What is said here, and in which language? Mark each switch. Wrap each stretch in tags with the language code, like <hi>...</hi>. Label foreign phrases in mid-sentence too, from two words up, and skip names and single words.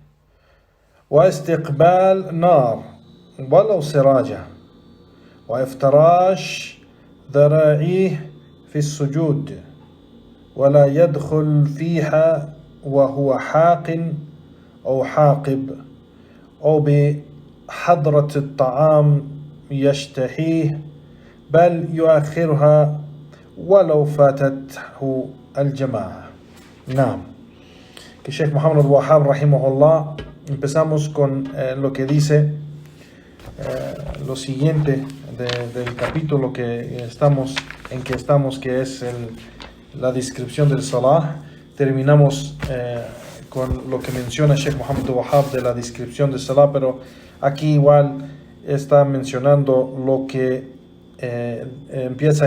<ar>واستقبال نار ولو سراجة وافتراش ذراعيه في السجود ولا يدخل فيها وهو حاق أو حاقب أو بحضرة الطعام يشتهيه بل يؤخرها ولو فاتته الجماعة. نعم.</ar> <es>Que Sheikh Muhammad Abdul Wahhab rahimahullah, empezamos con lo que dice lo siguiente del capítulo que estamos, que es la descripción del salah. Terminamos con lo que menciona Sheikh Muhammad Abdul Wahhab de la descripción del salah, pero aquí igual está mencionando lo que empieza</es>